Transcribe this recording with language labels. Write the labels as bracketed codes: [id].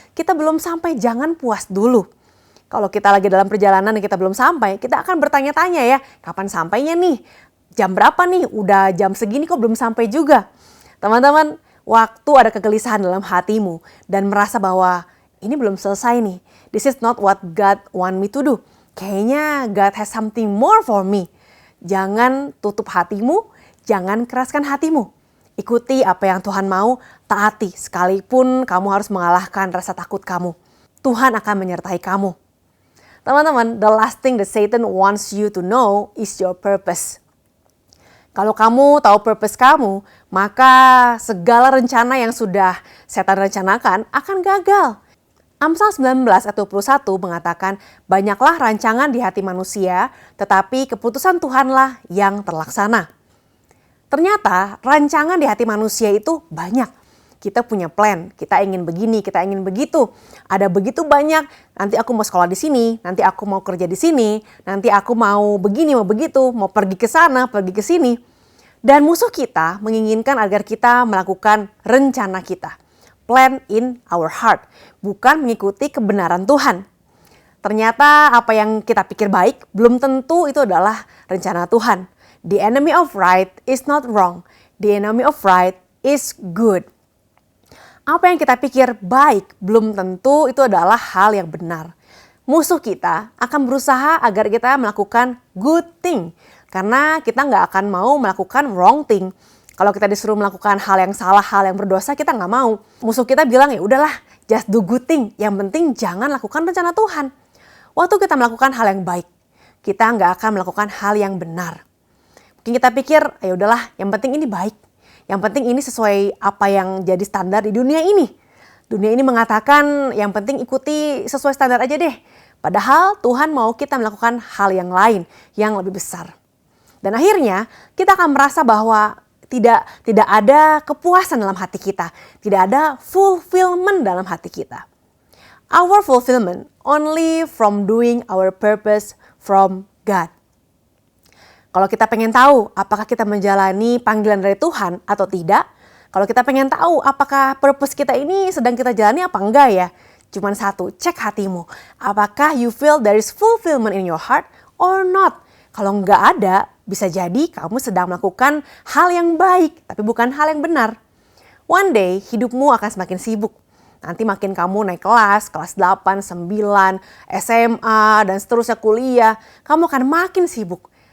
[id] Kita belum sampai, jangan puas dulu. Kalau kita lagi dalam perjalanan dan kita belum sampai, kita akan bertanya-tanya ya, kapan sampainya nih? Jam berapa nih? Udah jam segini kok belum sampai juga. Teman-teman, waktu ada kegelisahan dalam hatimu dan merasa bahwa ini belum selesai nih. [en] This is not what God want me to do. [id] Kayaknya [en] God has something more for me. [id] Jangan tutup hatimu, jangan keraskan hatimu. Ikuti apa yang Tuhan mau, taati sekalipun kamu harus mengalahkan rasa takut kamu. Tuhan akan menyertai kamu. Teman-teman, [en] the last thing that Satan wants you to know is your purpose. [id] Kalau kamu tahu purpose kamu, maka segala rencana yang sudah setan rencanakan akan gagal. Amsal 19 ayat 21 mengatakan, banyaklah rancangan di hati manusia, tetapi keputusan Tuhanlah yang terlaksana. Ternyata rancangan di hati manusia itu banyak. Kita punya plan, kita ingin begini, kita ingin begitu. Ada begitu banyak, nanti aku mau sekolah di sini, nanti aku mau kerja di sini, nanti aku mau begini, mau begitu, mau pergi ke sana, pergi ke sini. Dan musuh kita menginginkan agar kita melakukan rencana kita. [en] Plan in our heart, [id] bukan mengikuti kebenaran Tuhan. Ternyata apa yang kita pikir baik, belum tentu itu adalah rencana Tuhan. [en] The enemy of right is not wrong. The enemy of right is good. [id] Apa yang kita pikir baik, belum tentu itu adalah hal yang benar. Musuh kita akan berusaha agar kita melakukan [en] good thing. [id] Karena kita nggak akan mau melakukan [en] wrong thing. [id] Kalau kita disuruh melakukan hal yang salah, hal yang berdosa, kita nggak mau. Musuh kita bilang, ya udahlah, [en] just do good thing. [id] Yang penting jangan lakukan rencana Tuhan. Waktu kita melakukan hal yang baik, kita nggak akan melakukan hal yang benar. Mungkin kita pikir, ya udahlah, yang penting ini baik. Yang penting ini sesuai apa yang jadi standar di dunia ini. Dunia ini mengatakan yang penting ikuti sesuai standar aja deh. Padahal Tuhan mau kita melakukan hal yang lain, yang lebih besar. Dan akhirnya kita akan merasa bahwa tidak ada kepuasan dalam hati kita. Tidak ada fulfillment dalam hati kita. [en] Our fulfillment only from doing our purpose from God. [id] Kalau kita pengen tahu apakah kita menjalani panggilan dari Tuhan atau tidak, kalau kita pengen tahu apakah purpose kita ini sedang kita jalani apa enggak ya, cuman satu, cek hatimu. Apakah [en] you feel there is fulfillment in your heart or not? [id] Kalau enggak ada, bisa jadi kamu sedang melakukan hal yang baik, tapi bukan hal yang benar. [en] One day, [id] hidupmu akan semakin sibuk. Nanti makin kamu naik kelas 8, 9, SMA, dan seterusnya kuliah, kamu akan makin sibuk.